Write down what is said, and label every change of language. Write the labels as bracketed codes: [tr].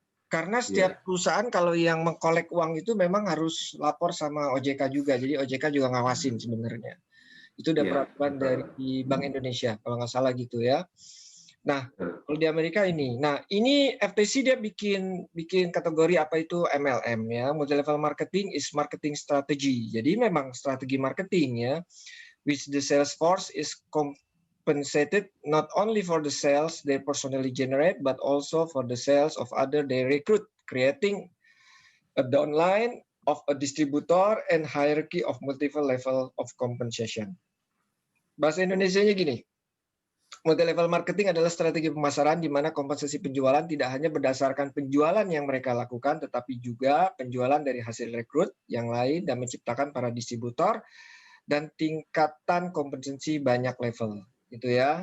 [id] Karena setiap perusahaan kalau yang mengkolek uang itu memang harus lapor sama OJK juga. Jadi OJK juga ngawasin sebenarnya. Itu udah peraturan dari Bank Indonesia kalau nggak salah gitu ya. Nah, kalau di Amerika ini. Nah, ini FTC dia bikin kategori apa itu MLM ya. [en] Multi level marketing is marketing strategy. [id] Jadi memang strategi marketing ya. [en] Which the sales force is compensated not only for the sales they personally generate, but also for the sales of other they recruit, creating a downline of a distributor and hierarchy of multiple level of compensation. [id] Bahasa Indonesianya gini, multi-level marketing adalah strategi pemasaran di mana kompensasi penjualan tidak hanya berdasarkan penjualan yang mereka lakukan, tetapi juga penjualan dari hasil rekrut yang lain dan menciptakan para distributor dan tingkatan kompensasi banyak level. Gitu ya.